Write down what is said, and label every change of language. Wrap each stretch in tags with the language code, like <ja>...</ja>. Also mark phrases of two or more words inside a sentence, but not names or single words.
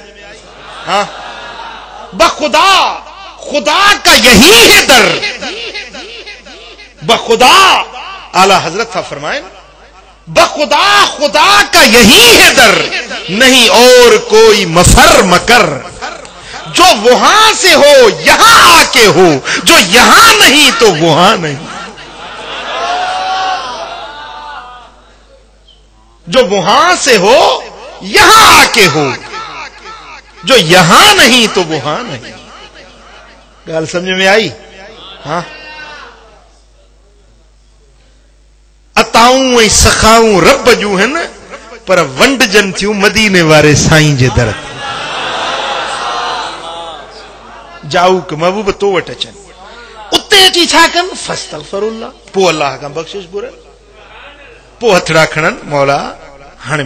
<ur>ہاں بخدا خدا کا یہی ہے در، بخدا اعلی حضرت تھا فرمائیں بخدا خدا کا یہی ہے در، نہیں اور کوئی مفر مکر، جو وہاں سے ہو یہاں آ کے ہو، جو یہاں نہیں تو وہاں نہیں، جو وہاں سے ہو یہاں آ کے ہو، جو یہاں نہیں تو وہاں نہیں۔ گال سمجھ میں آئی؟</ur> <sd>ها عطائون ۽ سخائون رب جون هن پر ونڊجن ٿيون مديني واري سائين جي در تي جاءُ ڪي محبوب تو وٽ اچن اتي اچي ڇا ڪن فاستغفرالله پوءِ الله کان بخشش گهرن پوءِ هٿڙا کڻن مولا هاڻي</sd>